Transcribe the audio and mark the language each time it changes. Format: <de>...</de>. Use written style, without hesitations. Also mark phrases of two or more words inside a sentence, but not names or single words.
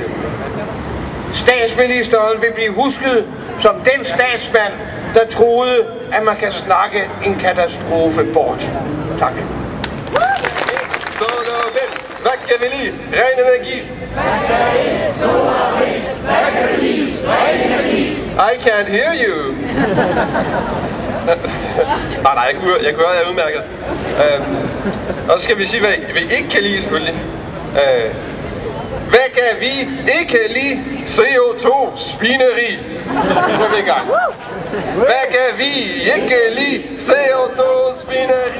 <da>Statsministeren vil blive husket som den statsmand, der troede, at man kan snakke en katastrofe bort. Tak. Sol og vind, hvad kan vi lide? Ren energi. Hvad skal vi? Sol og vind, hvad kan vi lide? Ren energi.</da> <en>I can't hear you.</en> <da>Nej, jeg kan høre, jeg er udmærket. Og så skal vi sige, hvad vi ikke kan lide, selvfølgelig. Hvad kan vi ikke lide? CO2-svineri. Nu er vi i gang. Hvad kan vi ikke lide? CO2-svineri.</da>